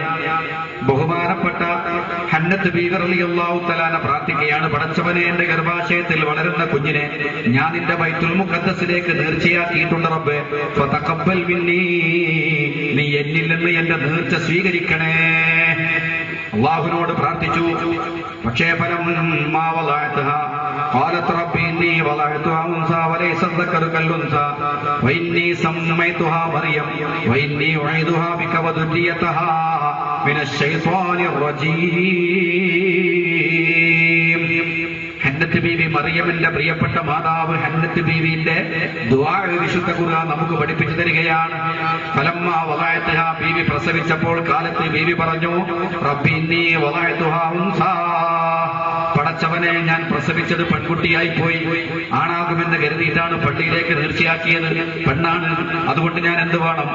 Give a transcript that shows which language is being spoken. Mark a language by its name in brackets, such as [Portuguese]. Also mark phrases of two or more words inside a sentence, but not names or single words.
[Malayalam] ബഹുമാനപ്പെട്ട ഹന്നത്ത് ബീവി റളിയല്ലാഹു തആല പ്രാർത്ഥിക്കുകയാണ്, പടച്ചവനെ എന്റെ ഗർഭാശയത്തിൽ വളരുന്ന കുഞ്ഞിനെ ഞാൻ നിന്റെ ബൈത്തുൽ മുഖദ്ദസിലേക്ക് നേർച്ചയാക്കിയിട്ടുണ്ട് റബ്ബേ, [Arabic] فتقبل مني, [Malayalam] നീ എന്നിൽ നിന്ന് എന്റെ നേർച്ച സ്വീകരിക്കണേ. അല്ലാഹുവിനോട് പ്രാർത്ഥിച്ചു. പക്ഷേ [Arabic] فلما وضعتها قالت رب إني وضعتها أنثى وليس الذكر كالأنثى وإني سميتها مريم وإني أعيذها بك وذريتها من الشيطان الرجيم. [Malayalam] ഹന്നത്ത് ബീവി, മറിയമിന്റെ പ്രിയപ്പെട്ട മാതാവ് ഹന്നത്ത് ബീവിന്റെ ദുആ വിശുദ്ധ ഖുർആൻ നമുക്ക് പഠിപ്പിച്ചു തരികയാണ്. [Arabic] فلما وضعتها, [Malayalam] ബീവി പ്രസവിച്ചപ്പോൾ കാലത്ത് ബീവി പറഞ്ഞു, [Arabic] رب إني وضعتها أنثى, [Malayalam] പടച്ചവനെ ഞാൻ പ്രസവിച്ചത് പെൺകുട്ടിയായി പോയി, ആണാകുമെന്ന് കരുതിയിട്ടാണ് പള്ളിയിലേക്ക് നേർച്ചയാക്കിയത്, പെണ്ണാണ്, അതുകൊണ്ട് ഞാൻ എന്ത് വേണം?